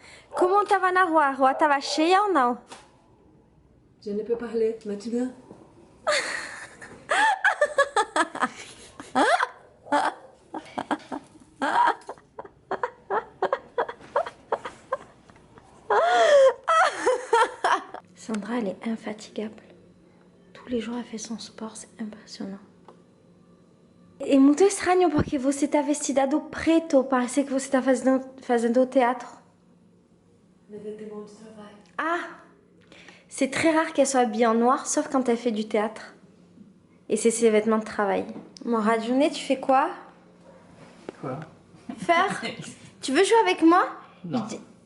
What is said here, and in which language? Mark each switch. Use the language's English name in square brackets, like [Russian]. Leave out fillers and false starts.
[Portuguese] Como tava na rua? A rua tava cheia ou não? [French] Je ne peux parler maintenant. Sandra, elle est infatigable. Tous les jours, elle fait son sport, c'est impressionnant. [Portuguese] É muito estranho porque você tá vestida do preto, parece que você tá fazendo teatro. [French] Le vêtement du travail. Ah! C'est très rare qu'elle soit habillée en noir, sauf quand elle fait du théâtre. Et c'est ses vêtements de travail. Mon Radjoune, tu fais quoi? Quoi? Faire? Tu veux jouer avec moi? Non. Je dis...